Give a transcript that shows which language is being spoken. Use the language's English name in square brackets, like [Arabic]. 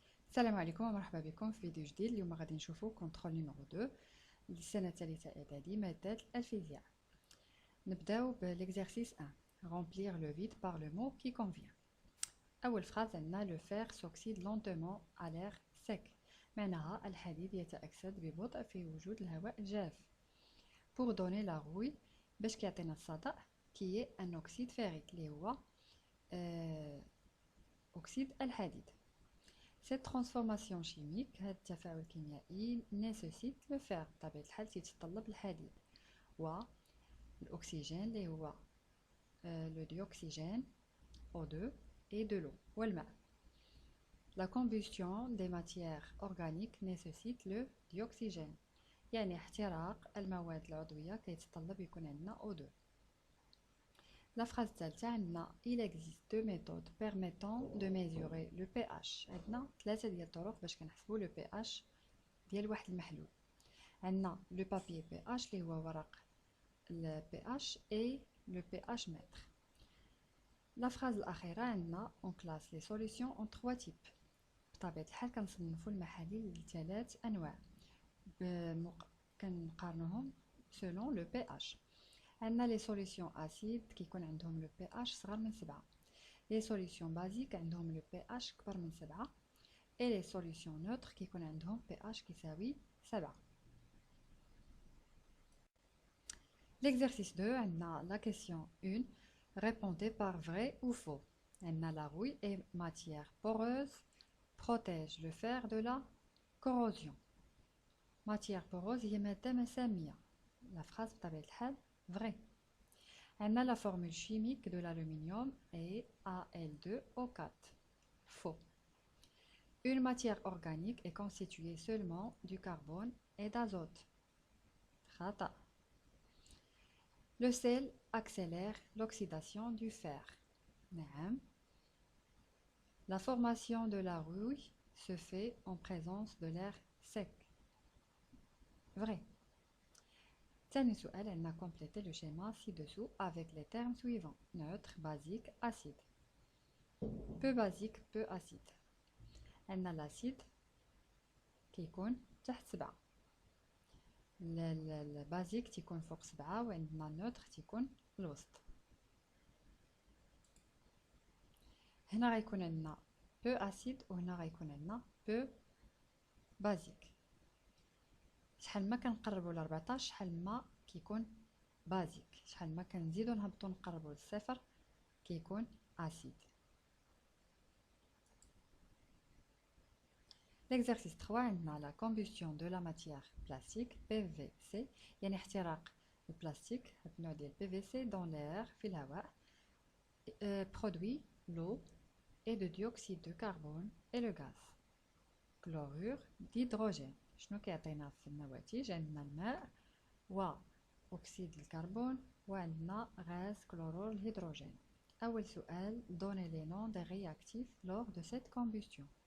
[Arabic] السلام عليكم ومرحبا بكم في فيديو جديد. اليوم غادي نشوفو كونترول نيميرو 2 للسنة الثالثة إعدادي مادة الفيزياء. نبداو بالإكزرسيس 1 [French] remplir le vide par le mot qui convient. [Arabic] أول phrase عندنا [French] le fer s'oxyde lentement à l'air sec، [Arabic] معناها الحديد يتأكسد ببطء في وجود الهواء الجاف. [French] pour donner la rouille [Arabic] باش كيعطينا الصدأ [French] qui est un oxyde ferrique [Arabic] اللي هو أكسيد الحديد. [French] Cette transformation chimique, [Arabic] هذا التفاعل الكيميائي [French] nécessite le fer [Arabic] بطبيعة الحال تيتطلب الحديد والأكسجين اللي هو [French] le dioxygène O2 et de l'eau والماء. La combustion des matières organiques nécessite le dioxygène، [Arabic] يعني احتراق المواد العضوية كيتطلب يكون عندنا O2. [French] La phrase [Arabic] الثالثة عندنا [French] il existe deux méthodes permettant de mesurer le pH. [Arabic] عندنا ثلاثة ديال الطرق باش كنحسبوا le pH ديال واحد المحلول. [French] عندنا le papier pH [Arabic] اللي هو ورق ال pH [French] et le pH mètre. La phrase [Arabic] الأخيرة عندنا [French] on classe les solutions en trois types. [Arabic] بطبيعة الحال كنصنفوا المحاليل لثلاث أنواع كنقارنوهم [French] selon le pH. عندنا لي سوليسيون اسيد كيكون عندهم لو بي اش صغر من 7، لي سوليسيون بازيك عندهم لو بي اش كبر من 7، اي لي سوليسيون نوتر كيكون عندهم بي اش كيساوي 7. L'exercice 2 عندنا la question 1 répondez par vrai ou faux. عندنا la rouille est matière poreuse, protège le fer de la corrosion. [Arabic] matière poreuse هي مادة مسامية. [French] la phrase [Arabic] بطبيعة الحال [French] vrai. عندنا la formule chimique de l'aluminium est Al2O4. Faux. Une matière organique est constituée seulement du carbone et d'azote. [Arabic] خطأ. [French] Le sel accélère l'oxydation du fer. [Arabic] نعم. [French] La formation de la rouille se fait en présence de l'air sec. Vrai. [Arabic] ثاني سؤال عندنا [French] compléter le schéma ci-dessous avec les termes suivants neutre, basique, acide. peu basique, peu acide. [Arabic] عندنا l'acide كيكون تحت 7، البازيك تيكون فوق 7، وعندنا النوتر تيكون الوسط. هنا غيكون عندنا peu acide وهنا غيكون عندنا peu basique. شحال ما كنقربوا ل 14 شحال ما كيكون بازيك، شحال ما كنزيدو نهبطو نقربوا للصفر كيكون اسيد. [French] L'exercice 3 عندنا la combustion de la matière plastique PVC، [Arabic] يعني احتراق البلاستيك هاد النوع ديال PVC [French] dans l'air [Arabic] في الهواء [French] produit l'eau et de dioxyde de carbone et le gaz chlorure d'hydrogène. [Arabic] شنو كيعطينا في النواتج؟ عندنا الماء وأكسيد الكربون وعندنا غاز كلورور الهيدروجين. أول سؤال [French] donner les noms des réactifs lors de cette combustion.